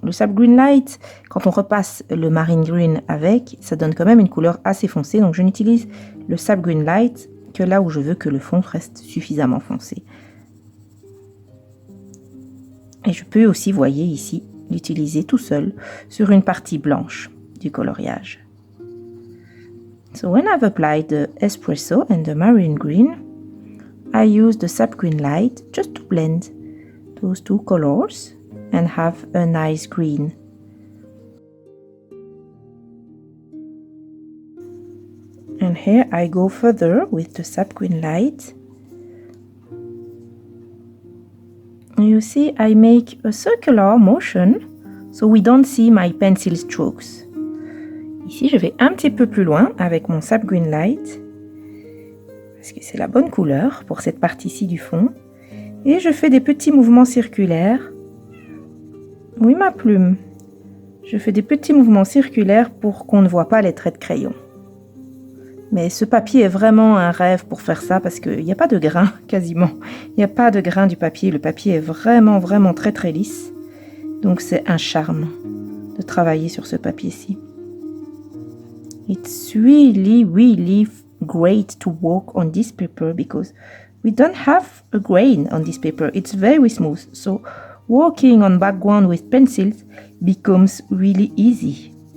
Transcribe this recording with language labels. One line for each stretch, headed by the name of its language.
French: Le sap green light, quand on repasse le marine green avec, ça donne quand même une couleur assez foncée, donc je n'utilise le sap green light que là où je veux que le fond reste suffisamment foncé. Et je peux aussi, voyez ici, l'utiliser tout seul sur une partie blanche. du coloriage.
English: So when I've applied the espresso and the marine green, I use the sap green light just to blend those two colors and have a nice green. And here I go further with the sap green light. You see, I make a circular motion so we don't see my pencil strokes.
French: Ici, je vais un petit peu plus loin avec mon sap green light parce que c'est la bonne couleur pour cette partie-ci du fond. Et je fais des petits mouvements circulaires. Oui, ma plume. Je fais des petits mouvements circulaires pour qu'on ne voit pas les traits de crayon. Mais ce papier est vraiment un rêve pour faire ça parce qu'il n'y a pas de grain quasiment. Il n'y a pas de grain du papier. Le papier est vraiment, vraiment très, très lisse. Donc c'est un charme de travailler sur ce papier-ci.
English: It's really, really great to work on this paper because we don't have a grain on this paper. It's very smooth. So working on background with pencils becomes really easy.